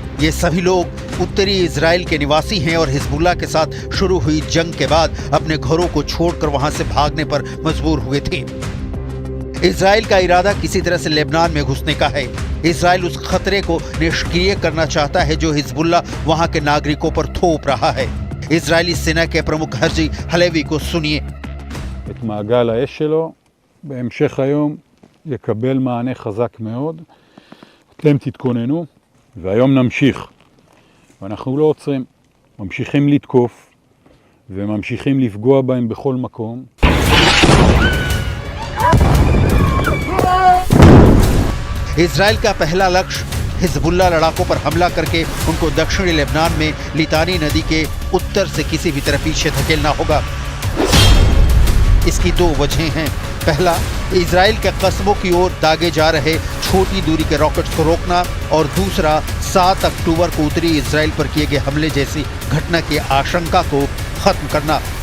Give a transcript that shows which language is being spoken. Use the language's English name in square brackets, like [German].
[Hindi] ये सभी लोग उत्तरी इजराइल के निवासी हैं और हिजबुल्ला के साथ शुरू हुई जंग के बाद अपने घरों को छोड़कर वहां से भागने पर मजबूर हुए थे। इजराइल का इरादा किसी तरह से लेबनान में घुसने का है। इजराइल उस खतरे को निष्क्रिय करना चाहता है जो हिजबुल्ला वहां के नागरिकों पर थोप रहा है। इजरायली सेना के प्रमुख हर्जी हलेवी को सुनिए। [Hebrew] את מעגל האש שלו בהמשך היום יקבל מענה חזק מאוד. אתם תתכוננו והיום נמשיך. ואנחנו לא עוצרים, ממשיכים לתקוף וממשיכים לפגוע בהם בכל מקום. [Hindi] इजराइल का पहला लक्ष्य हिजबुल्ला लड़ाकों पर हमला करके उनको दक्षिणी लेबनान में लितानी नदी के उत्तर से किसी भी तरह पीछे धकेलना होगा। इसकी दो वजहें हैं। पहला, इजराइल के कस्बों की ओर दागे जा रहे छोटी दूरी के रॉकेट्स को रोकना और दूसरा 7 अक्टूबर को उत्तरी इजराइल पर किए गए हमले जैसी घटना की आशंका को खत्म करना।